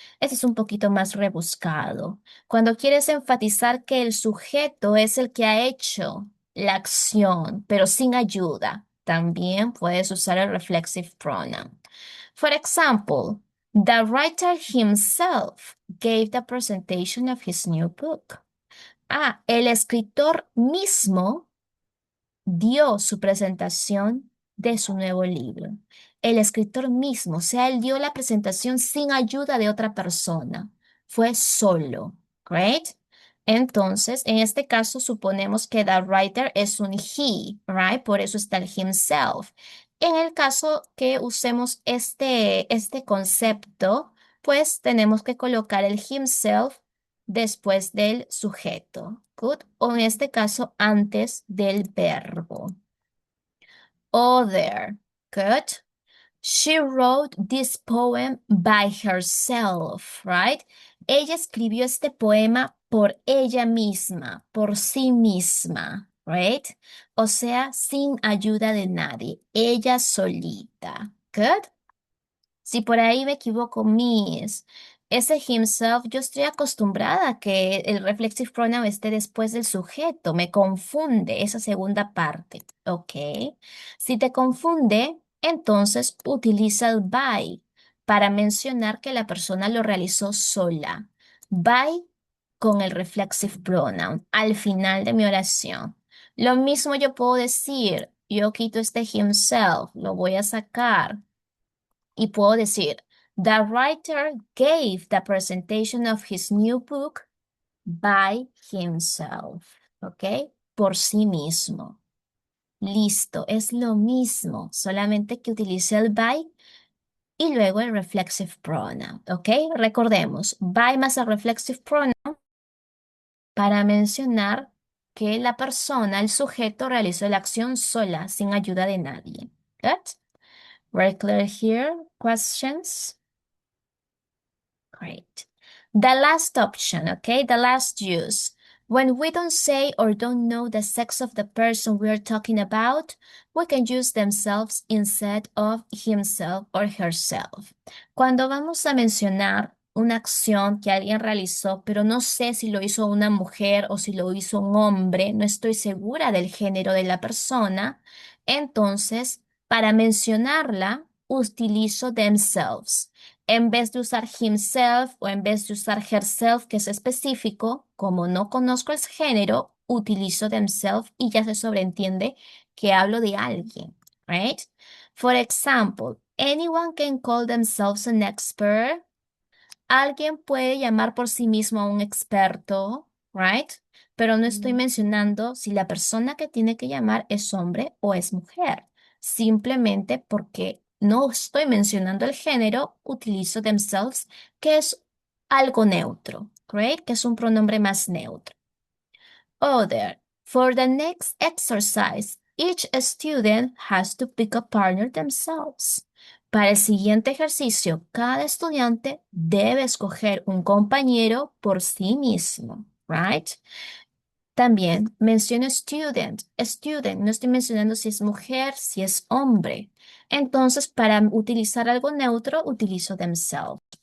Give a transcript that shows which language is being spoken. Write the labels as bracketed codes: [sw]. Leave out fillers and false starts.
[es] Este es un poquito más rebuscado. Cuando quieres enfatizar que el sujeto es el que ha hecho la acción, pero sin ayuda, también puedes usar el reflexive pronoun. [en] For example, the writer himself gave the presentation of his new book. [es] El escritor mismo dio su presentación de su nuevo libro. El escritor mismo, o sea, él dio la presentación sin ayuda de otra persona. Fue solo. [en] Great. [es] Entonces, en este caso, suponemos que [en] the writer [es] es un he, [en] right? [es] Por eso está el himself. En el caso que usemos este concepto pues tenemos que colocar el himself después del sujeto. [en] Good. [es] O en este caso, antes del verbo. [en] Other. Good. She wrote this poem by herself, right? [es] Ella escribió este poema por ella misma, por sí misma, [en] right? [es] O sea, sin ayuda de nadie, ella solita. [en] Good. [es] Si por ahí me equivoco, Miss, ese himself, yo estoy acostumbrada a que el reflexive pronoun esté después del sujeto. Me confunde esa segunda parte. ¿Ok? Si te confunde, entonces utiliza el by para mencionar que la persona lo realizó sola. By con el reflexive pronoun al final de mi oración. Lo mismo yo puedo decir, yo quito este himself, lo voy a sacar. Y puedo decir, [en] the writer gave the presentation of his new book by himself. [es] ¿Ok? Por sí mismo. Listo, es lo mismo, solamente que utilicé el by y luego el reflexive pronoun. ¿Ok? Recordemos, by más el reflexive pronoun para mencionar que la persona, el sujeto, realizó la acción sola, sin ayuda de nadie. [en] Good? Very clear here. Questions? Great. The last option, okay? The last use. When we don't say or don't know the sex of the person we are talking about, we can use themselves instead of himself or herself. [es] Cuando vamos a mencionar una acción que alguien realizó, pero no sé si lo hizo una mujer o si lo hizo un hombre, no estoy segura del género de la persona, entonces, para mencionarla, utilizo themselves. En vez de usar himself o en vez de usar herself, que es específico, como no conozco el género, utilizo themselves y ya se sobreentiende que hablo de alguien, [en] right? For example, anyone can call themselves an expert. [es] Alguien puede llamar por sí mismo a un experto, [en] right? [es] Pero no estoy mencionando si la persona que tiene que llamar es hombre o es mujer. Simplemente porque no estoy mencionando el género, utilizo themselves, que es algo neutro, [en] right? [es] Que es un pronombre más neutro. [en] Other. For the next exercise, each student has to pick a partner themselves. [es] Para el siguiente ejercicio, cada estudiante debe escoger un compañero por sí mismo, [en] right? [es] También menciono student. Student, no estoy mencionando si es mujer, si es hombre. Entonces, para utilizar algo neutro, utilizo themselves.